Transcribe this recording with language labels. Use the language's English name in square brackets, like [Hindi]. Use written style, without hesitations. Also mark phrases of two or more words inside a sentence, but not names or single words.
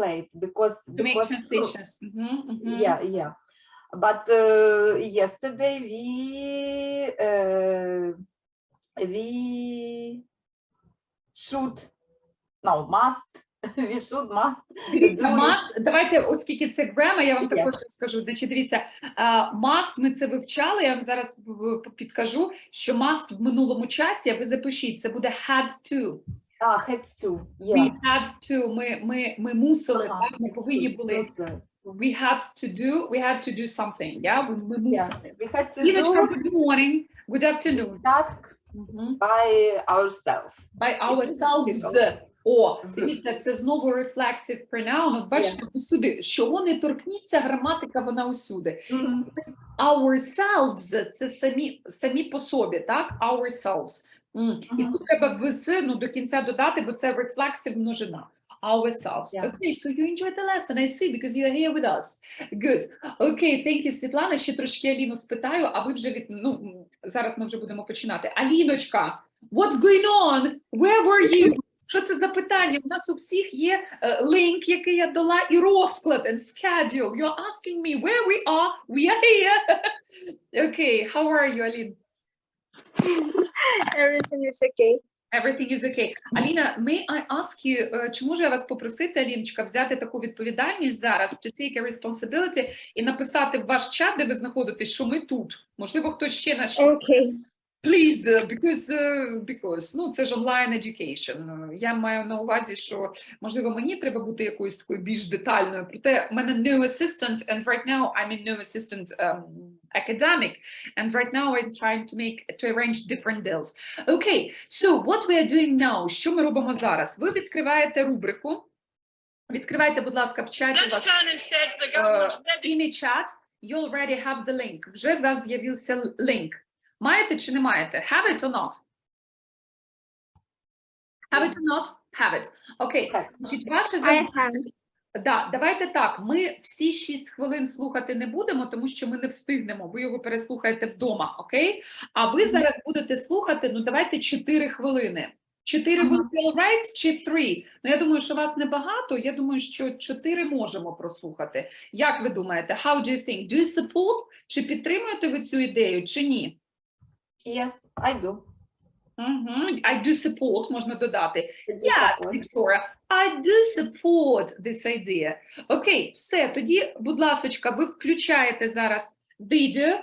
[English] make translations. Yeah. But yesterday we should, no, must, we should, must. [Ukrainian] Дивіться, [English] do it. must, [Ukrainian] давайте, оскільки це grammar, я вам Є. також скажу. Значить, дивіться, must, ми це вивчали, я вам зараз підкажу, що must в минулому часі, а ви запишіть, це буде [English] had to. Had to, We yeah. had to, [Ukrainian] ми мусили, Ага, так, ми повинні були. [English] We had to do something, yeah? [Ukrainian] Ми мусили. [English] We had to Ліночка, do good morning, good this afternoon. task Мгм. by ourselves. By ourselves. [Ukrainian] О, дивіться, це знову [English] reflexive pronoun. [Ukrainian] От бачите, усюди, чого не торкніться, граматика, вона усюди. Ourselves – це самі по собі, так? Ourselves. І тут треба вс, до кінця додати, бо це reflexive множина. [English] Ourselves. Yeah. Okay, so you enjoyed the lesson, I see, because you are here with us. Good. Okay, thank you, Світлана. [Ukrainian] Ще трошки Аліну спитаю, а ви вже зараз ми вже будемо починати. Аліночка, [English] what's going on? Where were you? [Ukrainian] Що це за питання? У нас у всіх є лінк, який я дала, і розклад, [English] and schedule. You're asking me where we are. We are here. Okay, how are you, Алін? Everything is okay. Everything is okay. Аліна, may I ask you, [Ukrainian] чи можу я вас попросити, Аліночка, взяти таку відповідальність зараз, [English] to take a responsibility, [Ukrainian] і написати в ваш чат, де ви знаходитесь, що ми тут. Можливо, хтось ще нас... [English] Okay. Please, because, [Ukrainian] ну, це ж онлайн education. Я маю на увазі, що, можливо, мені треба бути якоюсь такою більш детальною. Проте, в мене [English] new assistant, and right now I'm in new assistant academic, and right now I'm trying to arrange different deals. Okay, so what we are doing now? [Ukrainian] Що ми робимо зараз? Ви відкриваєте рубрику. Відкривайте, будь ласка, в чаті. In a chat, you already have the link. Вже в вас з'явився лінк. Маєте чи не маєте? [English] Have it or not? Have it or not? Have it. [Ukrainian] Окей. Значить, ваше завдання... Да, давайте так, ми всі 6 хвилин слухати не будемо, тому що ми не встигнемо, ви його переслухаєте вдома, окей? А ви зараз будете слухати, ну давайте 4 хвилини. [English] 4 will be all right чи 3? [Ukrainian] Ну я думаю, що вас небагато, я думаю, що 4 можемо прослухати. Як ви думаєте? [English] How do you think? Do you support? [Ukrainian] Чи підтримуєте ви цю ідею, чи ні? [English] Yes, I do. I do support, [Ukrainian] можна додати. [English] Yeah, Victoria, I do support this idea. [Ukrainian] Окей, все, тоді, будь ласочка, ви включаєте зараз відео.